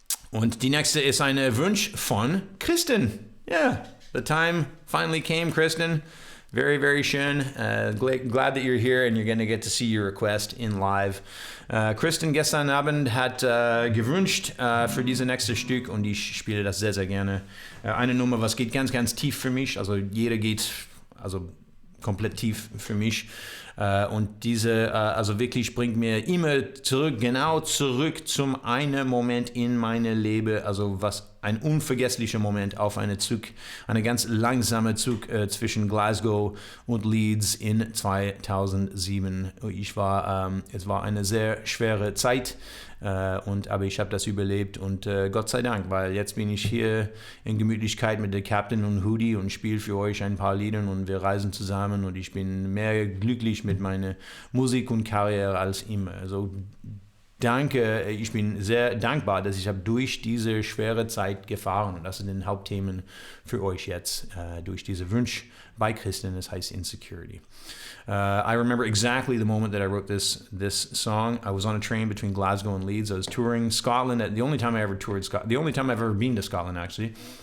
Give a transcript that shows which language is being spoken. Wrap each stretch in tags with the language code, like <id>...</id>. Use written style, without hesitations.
<de>Und die nächste ist ein Wunsch von Kristen.</de> <en>Yeah, the time finally came, Kristen. Very, very schön. Glad that you're here and you're going to get to see your request in live.</en> <de>Kristen gestern Abend hat gewünscht für diese nächste Stück und ich spiele das sehr, sehr gerne. Eine Nummer, was geht ganz, ganz tief für mich. Also jeder geht komplett tief für mich. Und diese, also wirklich bringt mir immer zurück zum einen Moment in meine Leben, also was ein unvergesslicher Moment auf eine ganz langsame Zug zwischen Glasgow und Leeds in 2007. Es war eine sehr schwere Zeit, aber ich habe das überlebt und Gott sei Dank, weil jetzt bin ich hier in Gemütlichkeit mit der Captain und Hoodie und spiele für euch ein paar Lieder und wir reisen zusammen und ich bin mehr glücklich mit meiner Musik und Karriere als immer. Also danke, ich bin sehr dankbar, dass ich habe durch diese schwere Zeit gefahren und das sind die Hauptthemen für euch jetzt durch diese Wunsch bei Kristen, das heißt Insecurity.</de> <en>I remember exactly the moment that I wrote this song. I was on a train between Glasgow and Leeds. I was touring Scotland. The only time I've ever been to Scotland, actually.</en>